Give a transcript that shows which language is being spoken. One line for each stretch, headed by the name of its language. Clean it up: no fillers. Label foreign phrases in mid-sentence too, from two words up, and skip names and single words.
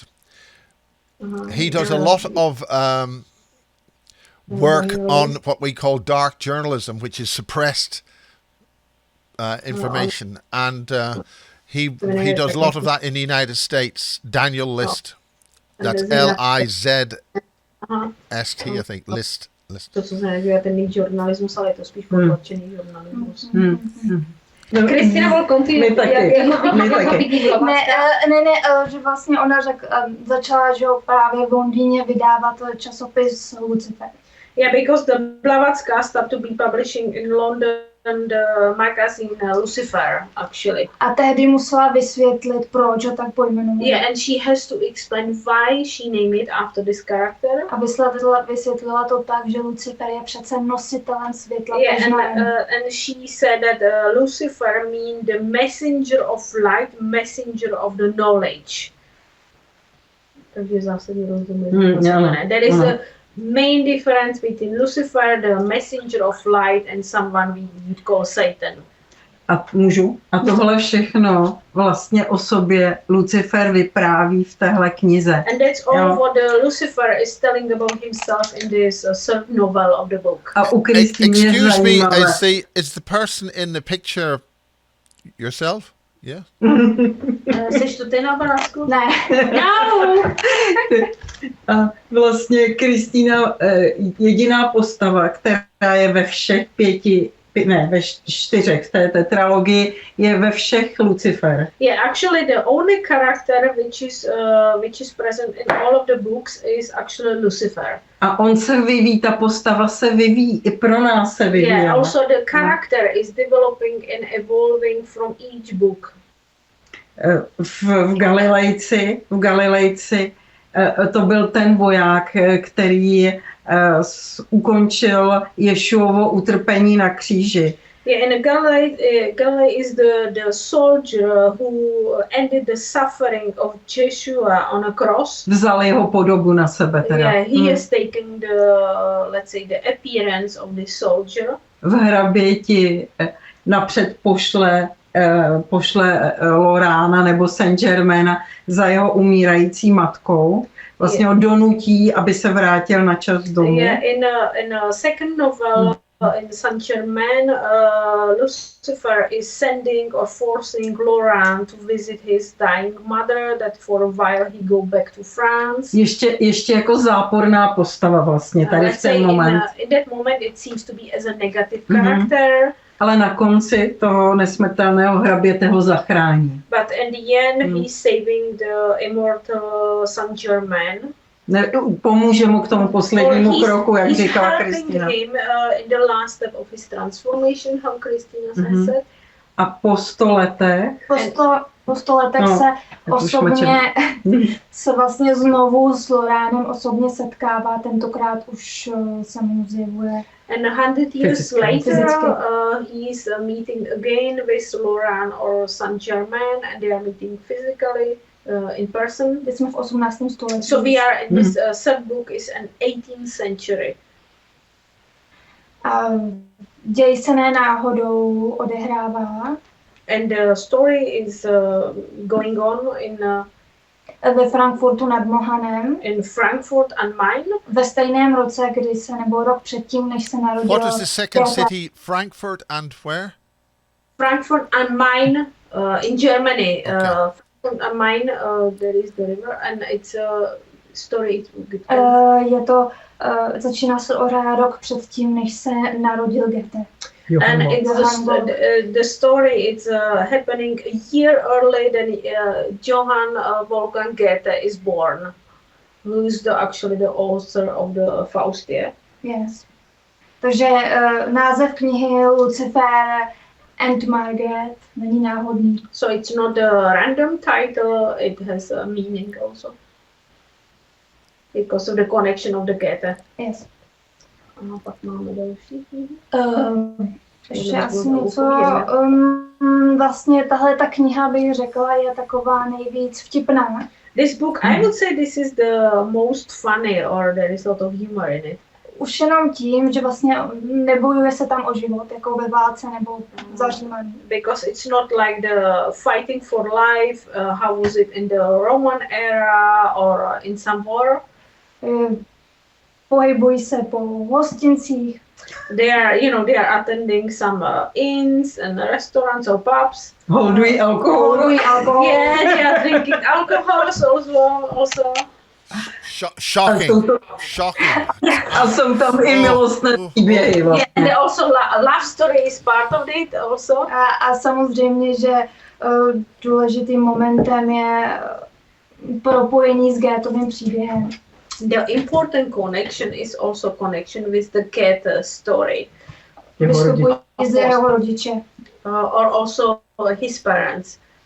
English: He does a lot of work on what we call dark journalism, which is suppressed information, and he does a lot of that in the United States. Daniel List, that's Lizst, I think. List.
Czech: To, co se neděje ten žurnalismus, ale je to spíš podločený žurnalismus.
English: Kristýna will continue.
Czech: My taky. Že vlastně ona začala, že právě v Londýně vydávat časopis Lucifer.
English: Yeah, because the Blavatská started to be publishing in London the magazine Lucifer, actually.
Czech: A tehdy musela vysvětlit, proč ho tak pojmenovala.
English: Yeah, and she has to explain why she named it after this character.
Czech: A vysvětlila to tak, že Lucifer je přece nositelem světla.
English: Yeah, and she said that Lucifer means the messenger of light, messenger of the knowledge.
Czech: Takže zásadně rozumím.
English: There is a main difference between Lucifer, the messenger of light, and someone we would call Satan.
Czech: A můžu? A tohle všechno vlastně o sobě Lucifer vypráví v téhle knize.
English: And that's all what the Lucifer is telling about himself in this third novel of the book.
Czech: A u Kristýny je
English: Excuse me,
Czech: zajímavé.
English: is the person in the picture yourself? Yeah.
Czech: Seš to ty na obrázku? Ne.
English: No!
Czech: A vlastně Kristýna, jediná postava, která je ve všech ve 4 v té tetralogii, je ve všech Lucifer.
English: Yeah, actually the only character which is present in all of the books is actually Lucifer.
Czech: A on se vyvíjí, ta postava se vyvíjí, i pro nás se vyvíjí.
English: Yeah, also the character is developing and evolving from each book.
Czech: V Galilejci to byl ten voják, který ukončil Ješuovo utrpení na kříži.
English: Yeah, and Galilei is the soldier who ended the suffering of Joshua on a cross.
Czech: Vzal jeho podobu na sebe teda.
English: Yeah, he has taken the, let's say, the appearance of the soldier.
Czech: V hrabě ti napřed pošle Lorána nebo Saint-Germaina za jeho umírající matkou. Vlastně ho donutí, aby se vrátil na čas domů.
English: Yeah, in a second novel, in Saint-Germain, Lucifer is sending or forcing Laurent to visit his dying mother, that for a while he go back to France.
Czech: Ještě jako záporná postava vlastně tady v ten moment.
English: In that moment it seems to be as a negative character.
Czech: Ale na konci toho nesmrtelného hraběte ho zachrání.
English: But in the end he's saving the immortal Saint-Germain.
Czech: Pomůže mu k tomu poslednímu kroku, jak říkala Kristýna.
English: In the last step of his transformation, how Kristýna said.
Czech: A po 100 letech se osobně se vlastně znovu s Loránem osobně setkává, tentokrát už se mu zjevuje.
English: And 100 years later, he's meeting again with Laurent or Saint-Germain, and they are meeting physically in person.
Czech: Teď jsme v 18. století.
English: So we are in this third book is an 18th century.
Czech: A děj se ne náhodou odehrává.
English: And the story is going on
Czech: ve Frankfurtu nad Mohanem.
English: In Frankfurt am Main.
Czech: Ve stejném roce, kdy se, nebo rok předtím, než se narodil.
English: What is the second city? Frankfurt and where? Frankfurt am Main in Germany. Okay. Frankfurt am Main, there is the river, and it's a story.
Czech: Je to, začíná se odehrát rok předtím, než se narodil Goethe.
English: And it's the story is happening a year earlier than Johann Wolfgang Goethe is born, who is actually the author of the Faustie. Yes.
Czech: Takže název knihy Lucifer and Margaret není náhodný.
English: So it's not a random title, it has a meaning also. Because of the connection of the Goethe. Yes.
Czech: A pak máme další. Ještě asi něco. Vlastně tahle ta kniha, bych řekla, je taková nejvíc vtipná.
English: This book, I would say this is the most funny, or there is a lot of humor in it.
Czech: Už jenom tím, že vlastně nebojuje se tam o život, jako ve válce nebo za Římany.
English: Because it's not like the fighting for life, how was it in the Roman era or in some war.
Czech: Pohybují se po hostincích.
English: They are attending some inns and restaurants or pubs.
Czech: Holdují alkohol.
English: Yeah, they are drinking alcohol also. Shocking.
Czech: A jsou tam i milostné příběhy.
English: Yeah, and also love story is part of it also.
Czech: A samozřejmě, že důležitým momentem je propojení s Goethovým příběhem.
English: The important connection is also connection with the Goethe story.
Czech: Vystupují z jeho rodiče.
English: Or also his parents.